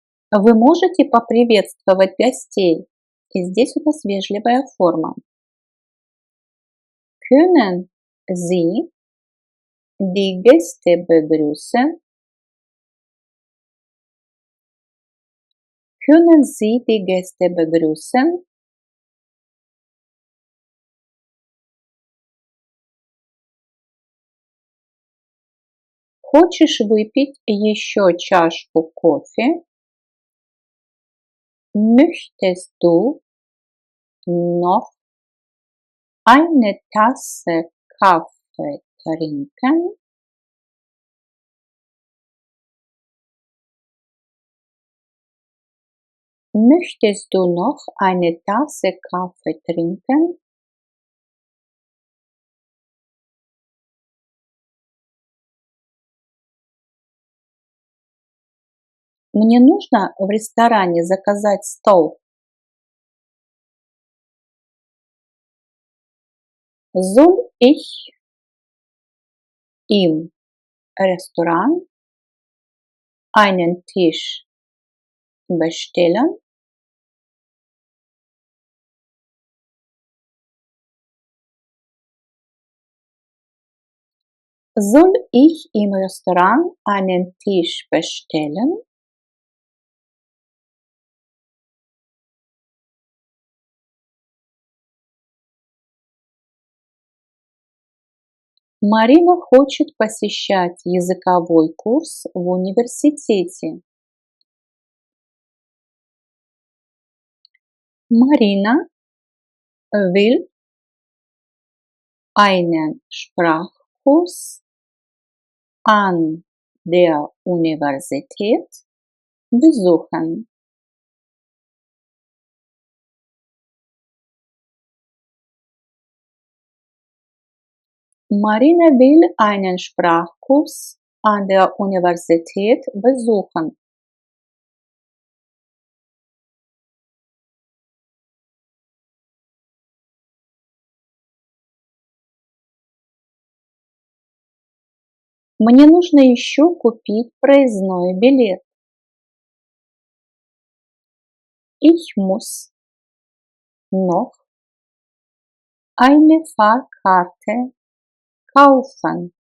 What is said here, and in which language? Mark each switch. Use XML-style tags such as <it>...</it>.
<ru>Вы можете поприветствовать гостей? И здесь у нас вежливая форма.</ru> <de>Können Sie die Gäste begrüßen? Können Sie die Gäste begrüßen?</de> <ru>Хочешь выпить еще чашку кофе?</ru> <de>Möchtest du noch eine Tasse Kaffee trinken? Möchtest du noch eine Tasse Kaffee trinken?</de> <ru>Мне нужно в ресторане заказать стол.</ru> <de>Soll ich im Restaurant einen Tisch bestellen? Soll ich im Restaurant einen Tisch bestellen?</de> <ru>Марина хочет посещать языковой курс в университете.</ru> <de>Marina will einen Sprachkurs an der Universität besuchen. Marina will einen Sprachkurs an der Universität besuchen.</de> <ru>Мне нужно еще купить проездной билет.</ru> <de>Ich muss noch eine Fahrkarte kaufen.</de>